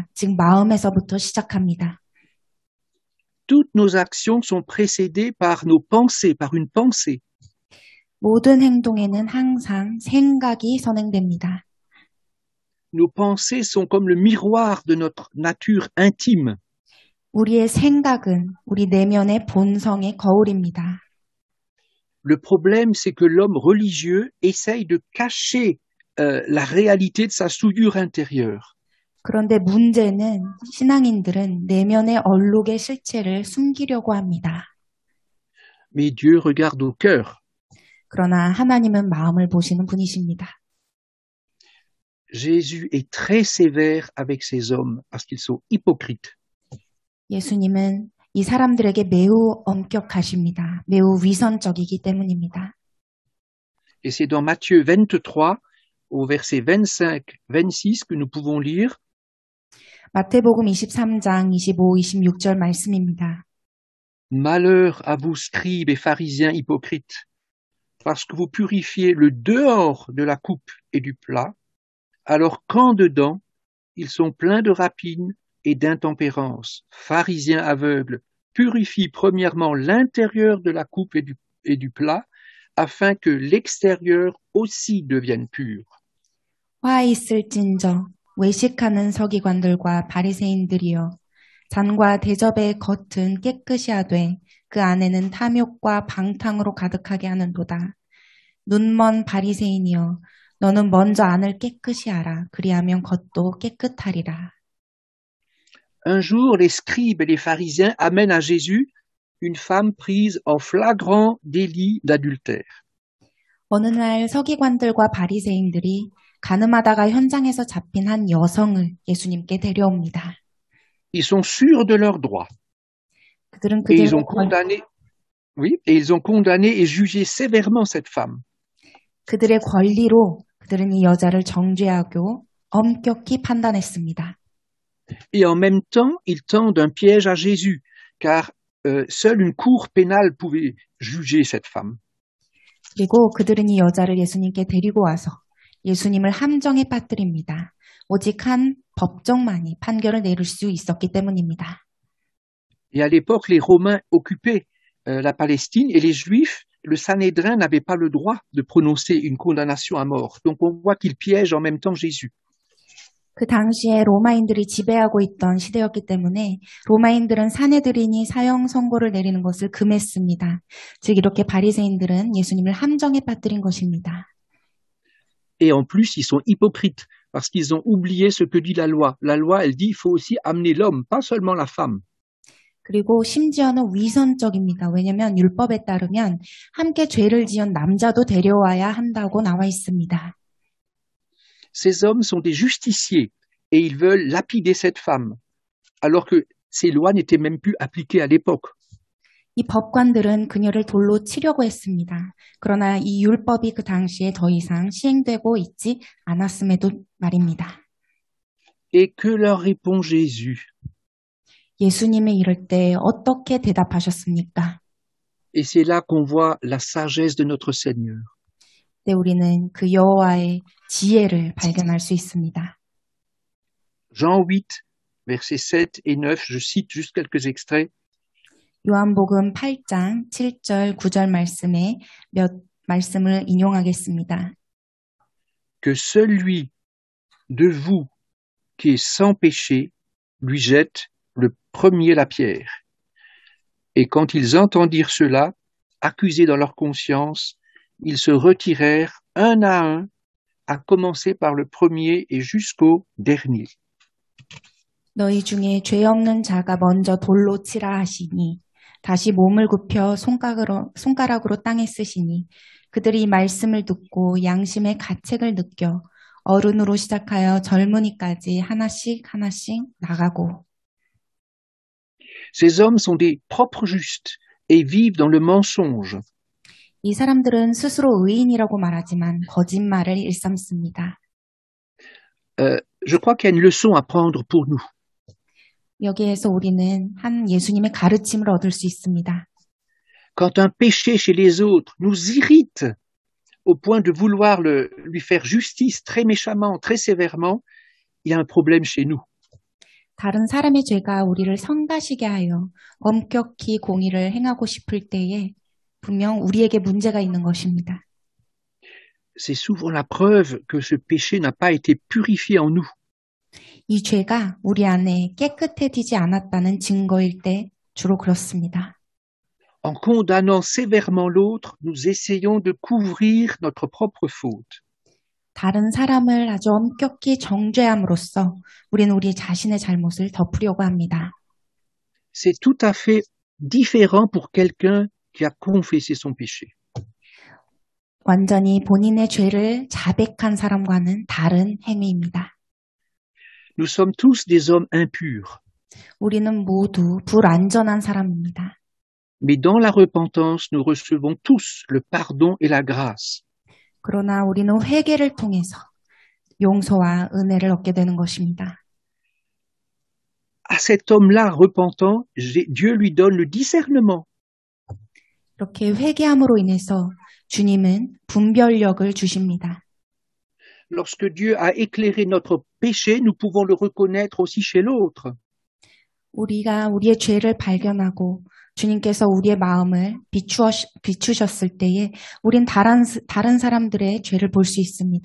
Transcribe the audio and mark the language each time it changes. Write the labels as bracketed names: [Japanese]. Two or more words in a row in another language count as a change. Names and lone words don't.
[Korean] 즉 마음에서부터 시작합니다. [French] Toutes nos actions sont précédées par nos pensées, par une pensée. [Korean] 모든 행동에는 항상 생각이 선행됩니다. [French] Nos pensées sont comme le miroir de notre nature intime. [Korean] 우리의 생각은 우리 내면의 본성의 거울입니다. [French] Le problème, c'est que l'homme religieux essaye de cacher la réalité de sa souillure intérieure. [Korean] 그런데 문제는 신앙인들은 내면의 얼룩의 실체를 숨기려고 합니다. [French] Mais Dieu regarde au cœur. [Korean] 그러나 하나님은 마음을 보시는 분이십니다. [French] Jésus est très sévère avec ces hommes parce qu'ils sont hypocrites. [Korean] 예수님은 이 사람들에게 매우 엄격하십니다. 매우 위선적이기 때문입니다. [French] Et c'est dans Matthieu 23, au verset 25-26, que nous pouvons lire [Korean] 마태복음 23장 25, 26절 말씀입니다. [French] Malheur à vous, scribes et pharisiens hypocrites, parce que vous purifiez le dehors de la coupe et du plat, alors qu'en dedans, ils sont pleins de rapine et d'intempérance. Pharisiens aveugles, purifie premièrement l'intérieur de la coupe et du plat, afin que l'extérieur aussi devienne pur. [Korean] 화 있을진저 외식하는 서기관들과 바리새인들이여 잔과 대접의 겉은 깨끗이 하되 그 안에는 탐욕과 방탕으로 가득하게 하는도다. 눈먼 바리새인이여 너는 먼저 안을 깨끗이 하라. 그리하면 겉도 깨끗하리라. [French] Un jour, les scribes et les pharisiens amènent à Jésus une femme prise en flagrant délit d'adultère. [Korean] 어느 날 서기관들과 바리새인들이 가늠하다가 현장에서 잡힌 한 여성을 예수님께 데려옵니다. [French] Ils sont sûrs de leurs droits. [Korean] 그들은 [French] Et ils [Korean] 그대로 [French] ont condamné, et ils ont condamné et jugé sévèrement cette femme. [Korean] 그들의 권리로 그들은 이 여자를 정죄하고 엄격히 판단했습니다. [French] Et en même temps, ils tendent un piège à Jésus, car seule une cour pénale pouvait juger cette femme. [Korean] 그리고 그들은 이 여자를 예수님께 데리고 와서 예수님을 함정에 빠뜨립니다. 오직 한 법정만이 판결을 내릴 수 있었기 때문입니다. [French] Et à l'époque, les Romains occupaient la Palestine et les Juifs, le Sanhédrin n'avait pas le droit de prononcer une condamnation à mort. Donc on voit qu'ils piègent en même temps Jésus. [Korean] 그 당시에 로마인들이 지배하고 있던 시대였기 때문에 로마인들은 사내들인이 사형 선고를 내리는 것을 금했습니다. 즉 이렇게 바리새인들은 예수님을 함정에 빠뜨린 것입니다. [French] Et en plus, ils sont hypocrites parce qu'ils ont oublié ce que dit la loi. La loi, elle dit, il faut aussi amener l'homme, pas seulement la femme. [Korean] 그리고 심지어는 위선적입니다. 왜냐하면 율법에 따르면 함께 죄를 지은 남자도 데려와야 한다고 나와 있습니다. [French] Ces hommes sont des justiciers et ils veulent lapider cette femme, alors que ces lois n'étaient même plus appliquées à l'époque. [Korean] 이 법관들은 그녀를 돌로 치려고 했습니다. 그러나 이 율법이 그 당시에 더 이상 시행되고 있지 않았음에도 말입니다. [French] Et que leur répond Jésus? [Korean] 예수님이 이럴 때 어떻게 대답하셨습니까? [French] Et c'est là qu'on voit la sagesse de notre Seigneur. [Korean] 네, 우리는 그 여호와의 지혜를 발견할 수 있습니다. [French] Jean 8, versets 7 et 9, je cite juste quelques extraits. [Korean] 요한복음 8장 7절 9절 말씀에 몇 말씀을 인용하겠습니다. [French] Que celui de vous qui est sans péché lui jette le premier la pierre. Et quand ils entendirent cela, accusés dans leur conscience, ils se retirèrent un, à commencer par le premier et jusqu'au dernier. [Korean] 너희 중에 죄 없는 자가 먼저 돌로 치라 하시니 다시 몸을 굽혀 손가락으로 땅에 쓰시니 그들이 이 말씀을 듣고 양심의 가책을 느껴 어른으로 시작하여 젊은이까지 하나씩 나가고. [French] Ces hommes sont des propres justes et vivent dans le mensonge. [Korean] 이 사람들은 스스로 의인이라고 말하지만 거짓말을 일삼습니다. [French] Je crois qu'il y a une leçon à prendre pour nous. [Korean] 여기에서 우리는 한 예수님의 가르침을 얻을 수 있습니다. [French] Quand un péché chez les autres nous irrite au point de vouloir lui faire justice très méchamment, très sévèrement, il y a un problème chez nous. [Korean] 다른 사람의 죄가 우리를 성가시게 하여 엄격히 공의를 행하고 싶을 때에 분명 우리에게 문제가 있는 것입니다. [French] C'est souvent la preuve que ce péché n'a pas été purifié en nous. [Korean] 이 죄가 우리 안에 깨끗해지지 않았다는 증거일 때 주로 그렇습니다. [French] En condamnant sévèrement l'autre, nous essayons de couvrir notre propre faute. [Korean] 다른 사람을 아주 엄격히 정죄함으로써 우리는 우리 자신의 잘못을 덮으려고 합니다. [French] C'est tout à fait différent pour quelqu'un qui a confessé son péché. [Korean] 완전히 본인의 죄를 자백한 사람과는 다른 행위입니다. [French] Nous sommes tous des hommes impurs. [Korean] 우리는 모두 불완전한 사람입니다. [French] Mais dans la repentance, nous recevons tous le pardon et la grâce. [Korean] 그러나 우리는 회개를 통해서 용서와 은혜를 얻게 되는 것입니다. [French] À cet homme-là repentant, Dieu lui donne le discernement. [Korean] 이렇게 회개함으로 인해서 주님은 분별력을 주십니다. [French] Lorsque Dieu a éclairé notre péché, nous pouvons le reconnaître aussi chez l'autre. [Korean] 우리가 우리의 죄를 발견하고 주님께서 우리의 마음을 비추셨을 때에 우린 다른 사람들의 죄를 볼 수 있습니다.